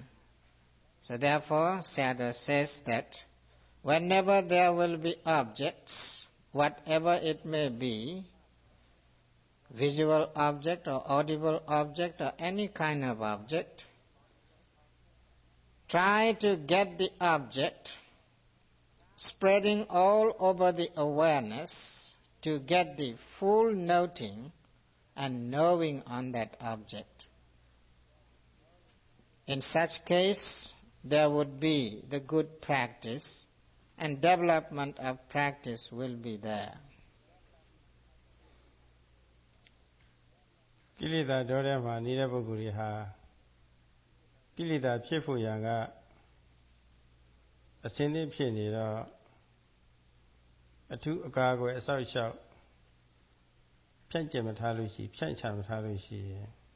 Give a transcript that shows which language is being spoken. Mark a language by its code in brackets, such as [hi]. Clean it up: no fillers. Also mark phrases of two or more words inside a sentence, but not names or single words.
[en] So therefore, Sayadaw says that whenever there will be objects, whatever it may be, visual object or audible object or any kind of object, try to get the object spreading all over the awareness to get the full noting and knowing on that object. In such case, there would be the good practice, and development of practice will be there. [my] ကိလေသာဒေါထဲမှာနေတဲ့ပုဂ္ဂိုလ်တွေဟာကိလေသာဖြစ်ဖို့ရန်ကအစင်းသေးဖြစ်နေတော့အထူးအကာအကွယ်အဆောက်အအုံဖြန့်ကျက်မထားလို့ရှိဖြန့်ချမထားလို့ရှိရင်